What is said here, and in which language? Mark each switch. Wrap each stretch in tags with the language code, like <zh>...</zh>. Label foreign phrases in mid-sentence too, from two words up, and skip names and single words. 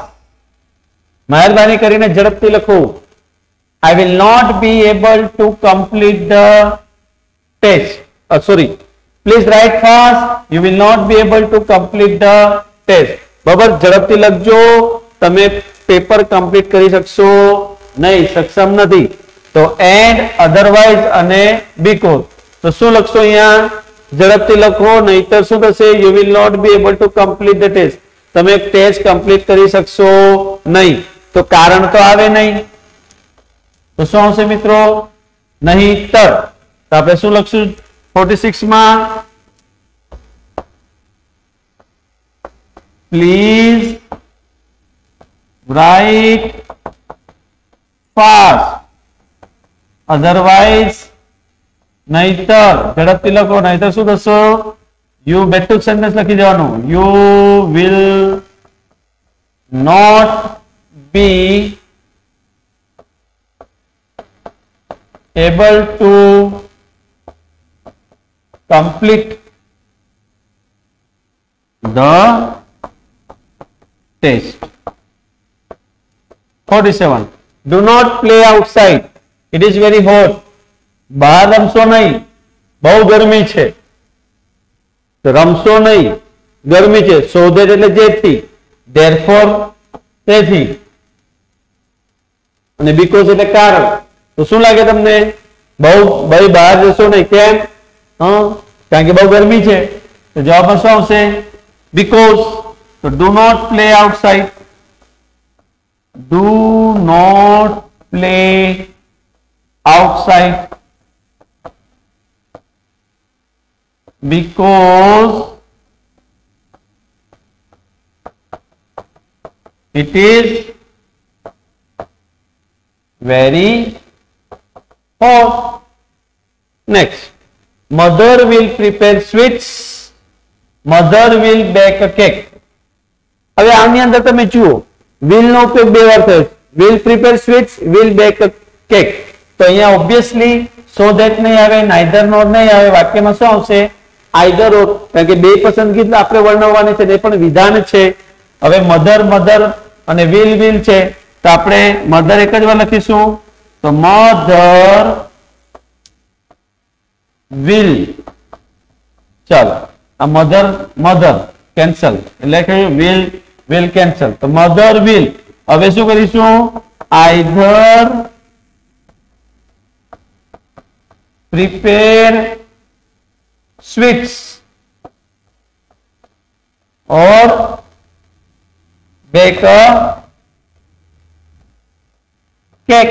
<gu>મહેરબાની કરીને ઝડપથી લખો.</gu> <en>I will not be able to complete the test. Sorry. Please write fast. You will not be able to complete the test.</en> <gu>બરાબર? ઝડપથી લખજો. તમે</gu> <en>paper complete</en> <gu>કરી શકશો નહીં, સક્ષમ નથી.</gu> <en>તો and, otherwise અને because.</en> <gu>તો શું લખશો અહીંયા? ઝડપથી લખો, નહીતર શું થશે?</gu> <en>You will not be able to complete the test.</en> <gu>તમે</gu> <en>test complete</en> <gu>કરી શકશો નહીં. તો કારણ તો આવે નહીં. તો શું આવશે મિત્રો? નહીતર. તો આપણે શું લખશું 46 માં?</gu> <en>Please write fast.</en> <gu>Otherwise નહીતર. ઝડપથી લખો, નહીતર શું થશે? યુ બેઠું સેન્ટેન્સ લખી દેવાનું.</gu> <en>You will not be able to complete the test. 47. Do not play outside. It is very hot.</en> <gu>બહાર રમશો નહીં, બહુ ગરમી છે. તો રમશો નહીં, ગરમી છે.</gu> <en>so that</en> <gu>એટલે જેથી, therefore તેથી, અને because એટલે કારણ. તો શું લાગે તમને? બહુ ભાઈ બહાર જશો નહીં. કેમ? કારણ કે બહુ ગરમી છે. તો જવાબમાં શું આવશે?</gu> <en>because. તો do not play outside. Do not play outside because it is very hot. Next, mother will prepare sweets. Mother will bake a cake.</en> <gu>હવે આની અંદર તમે જુઓ, will નો ઉપયોગ બે વાર થયો.</gu> <en>will prepare sweets, will bake a cake.</en> <gu>તો અહીંયા</gu> <en>obviously so that</en> <gu>નહીં આવે,</gu> <en>neither nor</en> <gu>નહીં આવે. વાક્યમાં શું આવશે?</gu> <en>either or.</en> <gu>કારણ કે બે પસંદગી આપણે વર્ણવવાની છે, એ પણ વિધાન છે. હવે</gu> <en>mother mother</en> <gu>અને will છે, તો આપણે મધર એક જ વાર લખીશું. તો</gu> <en>mother will.</en> <gu>ચાલો, આ</gu> <en>mother mother cancel</en> <gu>એટલે કે</gu> <en>will cancel.</en> <gu>તો</gu> <en>mother will.</en> <gu>હવે શું કરીશું?</gu> <en>either prepare sweets or bake a cake.</en>